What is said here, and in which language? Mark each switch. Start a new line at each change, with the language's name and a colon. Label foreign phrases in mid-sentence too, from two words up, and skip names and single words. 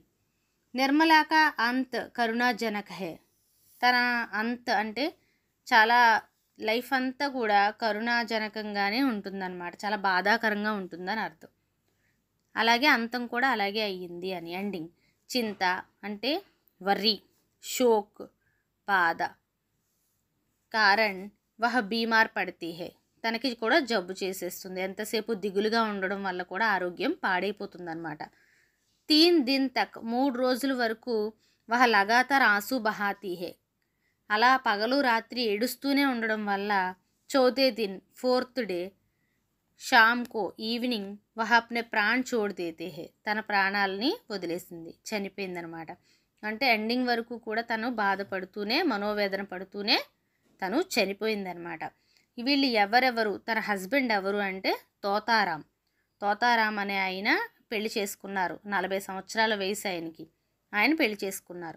Hindi: निर्मला का अंत करुणाजनक है,
Telugu: తన అంత్ అంటే చాలా లైఫ్ అంతా కూడా కరుణాజనకంగానే ఉంటుందన్నమాట, చాలా బాధాకరంగా ఉంటుందని అర్థం. అలాగే అంతం కూడా అలాగే అయ్యింది అని, ఎండింగ్. చింత అంటే వర్రీ, షోక్ బాధ.
Hindi: कारण वह बीमार पड़ती है,
Telugu: తనకి కూడా జబ్బు చేసేస్తుంది. ఎంతసేపు దిగులుగా ఉండడం వల్ల కూడా ఆరోగ్యం పాడైపోతుంది అనమాట.
Hindi: 3 दिन तक,
Telugu: 3 రోజుల వరకు
Hindi: वह लगातार आंसू बहाती है,
Telugu: అలా పగలు రాత్రి ఏడుస్తూనే ఉండడం వల్ల
Hindi: चौथे दिन
English: 4th day
Hindi: शामको evening वह अपने प्राण छोड़ देते है,
Telugu: తన ప్రాణాలని వదిలేసింది, చనిపోయిందనమాట. అంటే ఎండింగ్ వరకు కూడా తను బాధపడుతూనే, మనోవేదన పడుతూనే తను చనిపోయిందనమాట. వీళ్ళు ఎవరెవరు, తన హస్బెండ్ ఎవరు అంటే తోతారాం. తోతారాం అనే ఆయన పెళ్లి చేసుకున్నారు, 40 సంవత్సరాల వయసు ఆయనకి, ఆయన పెళ్లి చేసుకున్నారు.